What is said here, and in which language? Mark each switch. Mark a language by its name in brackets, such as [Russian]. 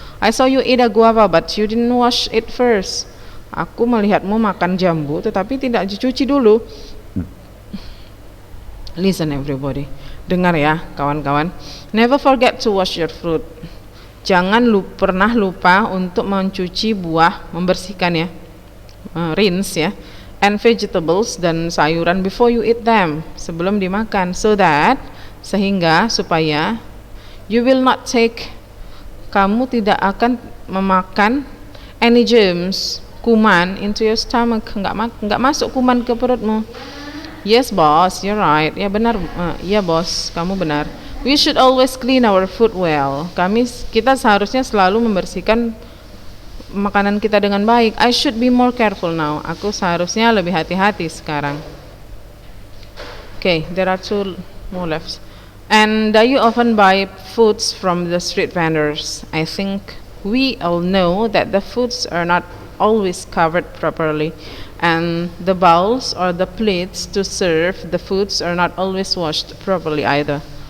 [English] I saw you eat a guava, but you didn't wash it first. [Indonesian] Aku melihatmu makan jambu, tetapi tidak dicuci dulu. [English] Listen everybody. [Indonesian] Dengar ya kawan-kawan. [English] Never forget to wash your fruit. [Indonesian] Jangan pernah lupa untuk mencuci buah, membersihkan ya. Rinse ya. [English] And vegetables [Indonesian] dan sayuran [English] before you eat them, [Indonesian] sebelum dimakan, sehingga supaya [English] you will not take, [Indonesian] kamu tidak akan memakan [English] any germs, [Indonesian] kuman [English] into your stomach, [Indonesian] enggak masuk kuman ke perutmu. [English] Yes boss, you're right. [Indonesian] Ya benar, ya bos, kamu benar. [English] We should always clean our food well. [Indonesian] Kita seharusnya selalu membersihkan makanan kita dengan baik. [English] I should be more careful now. [Indonesian] Aku seharusnya lebih hati-hati sekarang. [English] Okay, there are 2 more left. And you often buy foods from the street vendors. I think we all know that the foods are not always covered properly, and the bowls or the plates to serve the foods are not always washed properly either.